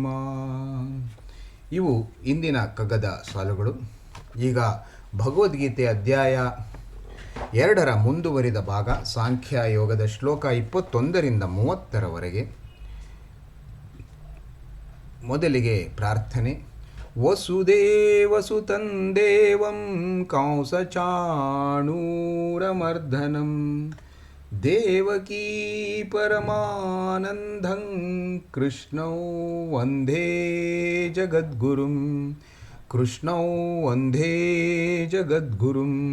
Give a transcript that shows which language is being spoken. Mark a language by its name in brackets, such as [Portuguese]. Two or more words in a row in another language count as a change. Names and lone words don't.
[Kannada] ಇವು ಇಂದಿನ ಕಗ್ಗದ ಸಾಲುಗಳು. ಈಗ ಭಗವದ್ಗೀತೆ ಅಧ್ಯಾಯ 2ರ ಮುಂದುವರಿದ ಭಾಗ ಸಾಂಖ್ಯ ಯೋಗದ ಶ್ಲೋಕ 21ರಿಂದ 30ರವರೆಗೆ. ಮೊದಲಿಗೆ ಪ್ರಾರ್ಥನೆ. [Sanskrit] ವಸುದೇವಸುತಂ ದೇವಂ ಕಂಸಚಾಣೂರಮರ್ದನಂ ದೇವಕೀ ಪರಮಾನಂದಂ ಕೃಷ್ಣೌ ವಂದೇ ಜಗದ್ಗುರುಂ ಕೃಷ್ಣೌ ವಂದೇ ಜಗದ್ಗುರುಂ.